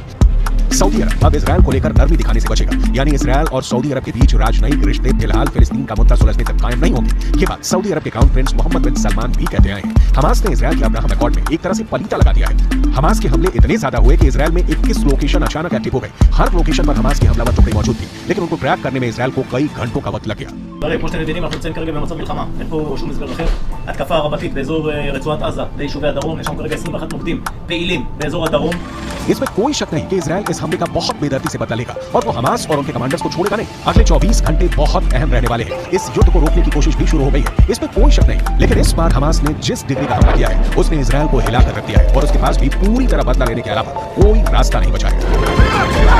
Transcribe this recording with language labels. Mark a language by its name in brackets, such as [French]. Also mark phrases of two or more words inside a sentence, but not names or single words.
[Hindi] सऊदी अरब अब इजराइल को लेकर नरमी दिखाने से बचेगा, यानी इजराइल और सऊदी अरब के बीच राजनयिक रिश्ते फिलहाल फिलिस्तीन का मुद्दा सुलझने तक कायम नहीं होंगे। ये बात सऊदी अरब के [English] crown prince [Hindi] मोहम्मद बिन सलमान भी कहते आए हैं। हमास ने इजराइल के अब्राहम अकॉर्ड में एक तरह से पलीता लगा दिया है। हमास के हमले इतने ज्यादा हुए कि इजराइल में 21 लोकेशन अचानक एक्टिव हो गए। हर लोकेशन पर हमास की हमलावर टुकड़ी मौजूद थी, लेकिन उनको ट्रैक करने में इजराइल को कई घंटों का वक्त लग गया। [Hebrew] כמו שאתם מבינים, אנחנו נמצאים כרגע במצב מלחמה. אין פה שום הסבר אחר. התקפה רבתית באזור רצועת עזה, ליישובי הדרום. יש שם כרגע 21 מוקדים פעילים באזור הדרום. [Hindi] इसमें कोई शक नहीं कि इजराइल इस हमले का बहुत बेदर्दी से बदला लेगा और वो हमास और उनके कमांडर्स को छोड़ेगा नहीं। अगले 24 घंटे बहुत अहम रहने वाले हैं। इस युद्ध को रोकने की कोशिश भी शुरू हो गई है, इसमें कोई शक नहीं। लेकिन इस बार हमास ने जिस डिग्री का हमला किया है, उसने इजराइल को हिला कर रख दिया है और उसके पास भी पूरी तरह बदला लेने के अलावा कोई रास्ता नहीं बचा है।